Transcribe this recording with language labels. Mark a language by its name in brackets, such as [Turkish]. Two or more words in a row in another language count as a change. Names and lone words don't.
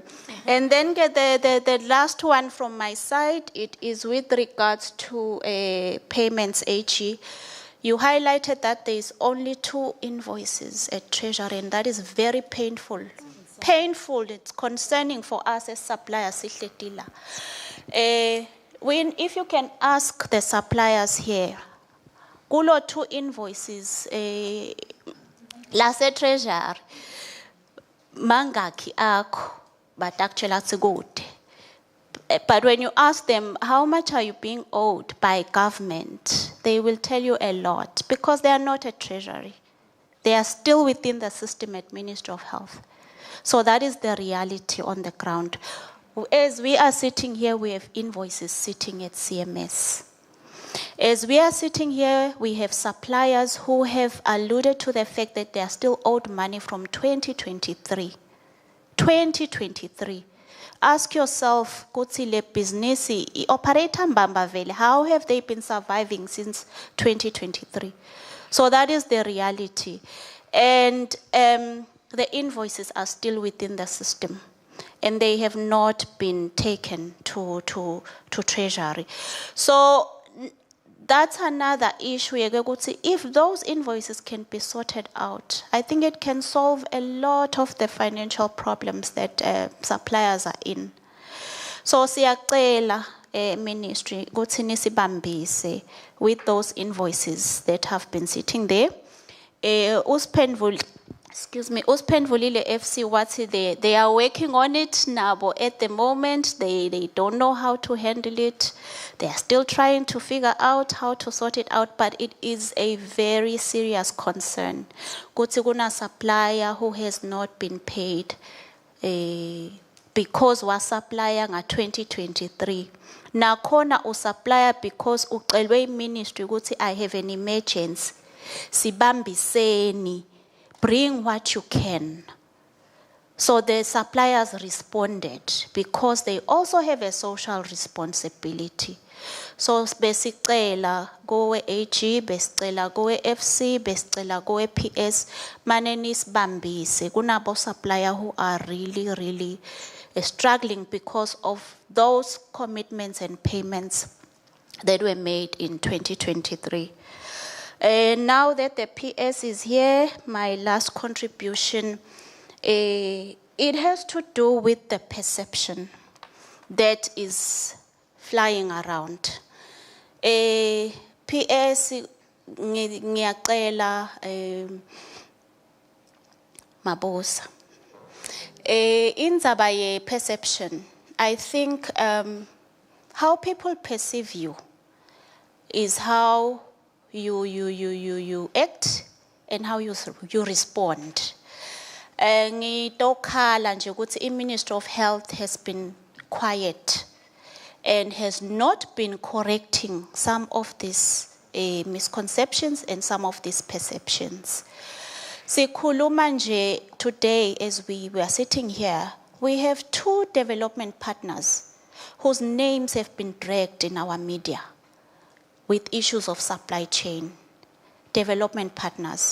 [English] And then the last one from my side, it is with regards to payments, AG. You highlighted that there is only 2 invoices at Treasury, and that is very painful. Painful, it's concerning for us as suppliers. If you can ask the suppliers here, [Swati] kulo 2 invoices, lase Treasury, mangaki akho, [English] but actually that's good. But when you ask them, how much are you being owed by government, they will tell you a lot because they are not a treasury. They are still within the system at Ministry of Health. So that is the reality on the ground. As we are sitting here, we have invoices sitting at CMS. As we are sitting here, we have suppliers who have alluded to the fact that they are still owed money from 2023. 2023. Ask yourself, [Swati] kutsi le business operator mbamba vele, [English] how have they been surviving since 2023? So that is the reality. And the invoices are still within the system, and they have not been taken to Treasury. So that's another issue. If those invoices can be sorted out, I think it can solve a lot of the financial problems that suppliers are in. So [Swati] siyacela ministry ukuthi nisibambise [English] with those invoices that have been sitting there. [Swati] Uspendvulile FC wathi [English] they are working on it nabo at the moment. They don't know how to handle it. They are still trying to figure out how to sort it out, but it is a very serious concern. [Swati] Kuti kuna [English] supplier who has not been paid because was supplier nga 2023. [Swati] Nakhona usupplier because ucelwe ministry ukuthi [English] I have an emergency. Sibambiseni. Bring what you can. So the suppliers responded because they also have a social responsibility. [Swati] So besicela gowe AG, besicela gowe FC, besicela gowe PS, manenis bambise. [English] Kunabo supplier who are really struggling because of those commitments and payments that were made in 2023. Now that the PS is here, my last contribution, it has to do with the perception that is flying around. [Swati] PS ngiyacela mabosa. Indzaba ye [English] perception, I think how people perceive you is how you act and how you respond. [Swati] Ngitokhala nje ukuthi [English] i-Ministry of Health has been quiet and has not been correcting some of these misconceptions and some of these perceptions. [Swati] Sikhuluma nje [English] today as we were sitting here, we have 2 development partners whose names have been dragged in our media with issues of supply chain, development partners.